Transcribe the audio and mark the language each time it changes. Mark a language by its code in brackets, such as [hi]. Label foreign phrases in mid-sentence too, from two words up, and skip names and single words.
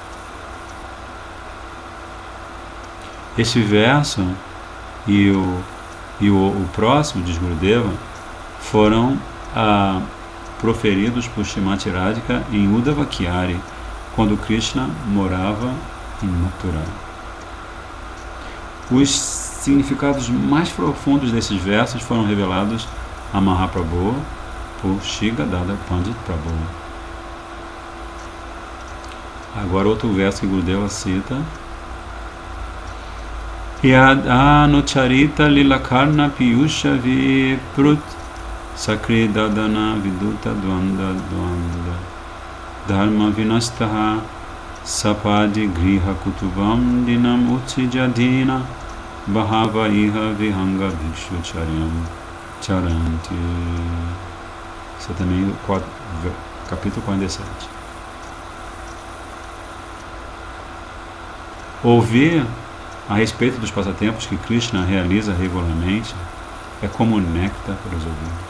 [pt] Esse verso e o próximo de Gurudeva foram proferidos por Srimati Radhika em Uddhavakyari, quando Krishna morava em Mathura. Os significados mais profundos desses versos foram revelados a Mahaprabhu por Shri Gadadhar Pandit Prabhu. Agora outro verso que Gurudeva cita: [sa] Yadanocharita lilakarna piyusha viprut sakri dadana viduta dvanda dvanda dharma vinastaha sapadi griha kutubam dinam utsijadina bahava iha vihanga bhikshu charyam charanti. [pt] Isso é também capítulo 47. Ouvir a respeito dos passatempos que Krishna realiza regularmente é como néctar para os ouvidos.